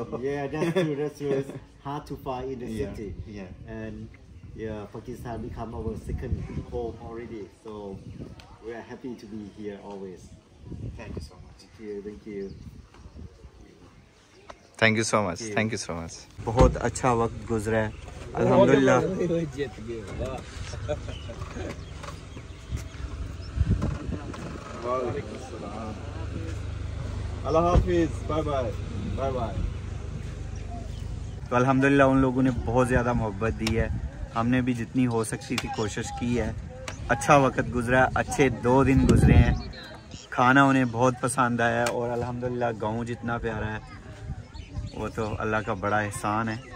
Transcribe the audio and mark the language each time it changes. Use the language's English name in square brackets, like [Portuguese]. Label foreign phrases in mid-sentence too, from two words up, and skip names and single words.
[English] Yeah, that's true. That's true. It's hard to find in the Yeah, city. yeah. And yeah, Pakistan become our second home already. So we are happy to be here always. Thank you so much. Thank you. Thank you. Thank you so much, thank you so much. [Hindi] बहुत अच्छा वक्त गुजरा है अल्हम्दुलिल्लाह। अल्लाह हाफ़िज़. [English] Bye bye. Bye bye. [Hindi] तो अल्हम्दुलिल्लाह उन लोगों ने बहुत ज़्यादा मोहब्बत दी है, हमने भी जितनी हो सकती थी कोशिश की है। अच्छा वक्त गुजरा, अच्छे 2 दिन गुजरे हैं, खाना उन्हें बहुत पसंद आया और अल्हम्दुलिल्लाह गाँव जितना प्यारा है वो तो अल्लाह का बड़ा एहसान है।